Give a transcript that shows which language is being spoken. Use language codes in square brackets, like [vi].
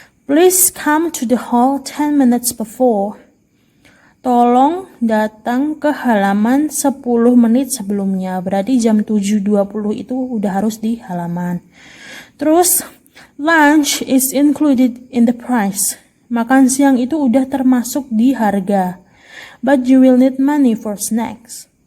[en] Please come to the hall 10 minutes before. [id] Tolong datang ke halaman 10 menit sebelumnya. Berarti jam 7:20 itu udah harus di halaman. Terus, [en] lunch is included in the price. [id] Makan siang itu udah termasuk di harga. [en] But you will need money for snacks.